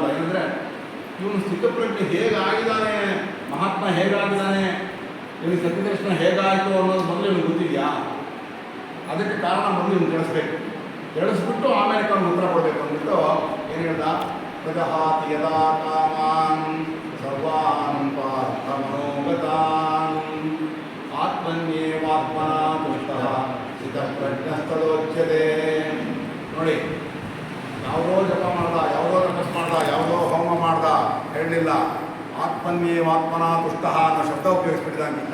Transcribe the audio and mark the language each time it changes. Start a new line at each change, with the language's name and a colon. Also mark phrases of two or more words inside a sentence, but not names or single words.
Kannada: ಏನಂದರೆ ಇವನು ಸ್ಥಿತಪ್ರಜ್ಞೆ ಹೇಗಾಗಿದ್ದಾನೆ, ಮಹಾತ್ಮ ಹೇಗಾಗಿದ್ದಾನೆ, ಇವನಿಗೆ ಸತ್ಯದರ್ಶನ ಹೇಗಾಯಿತು ಅನ್ನೋದು ಮೊದಲು ಇವನು ಗೊತ್ತಿದೆಯಾ? ಅದಕ್ಕೆ ಕಾರಣ ಮೊದಲು ಇವನು ತಿಳಿಸ್ಬೇಕು. ತಿಳಿಸ್ಬಿಟ್ಟು ಆಮೇಲೆ ಅವನು ಉತ್ತರ ಕೊಡಬೇಕು ಅಂದ್ಬಿಟ್ಟು ಏನು ಹೇಳ್ದ?
Sanskrit: ಪ್ರಜಹಾತಿ ಯದಾ ಕಾಮಾನ್ ಸರ್ವಾನ್ ಪಾರ್ಥ ಮನೋಗತಾನ್ ಆತ್ಮನ್ಯೇವಾತ್ಮನ ತುಷ್ಟಃ ಸ್ಥಿತಪ್ರಜ್ಞಸ್ತದೋಚ್ಯತೆ.
Kannada: ನೋಡಿ, ಯಾವುದೋ ಜಪ ಮಾಡ್ದ, ಯಾವುದೋ ತಪಸ್ ಮಾಡ್ದ, ಯಾವುದೋ ಹೋಮ ಮಾಡ್ದ ಹೇಳಲಿಲ್ಲ.
Sanskrit: ಆತ್ಮನ್ಯೇವಾತ್ಮನ ತುಷ್ಟಃ
Kannada: ಅನ್ನೋ ಶಬ್ದ ಉಪಯೋಗಿಸ್ಬಿಟ್ಟಿದ್ದಾನೆ ಕೃಷ್ಣ.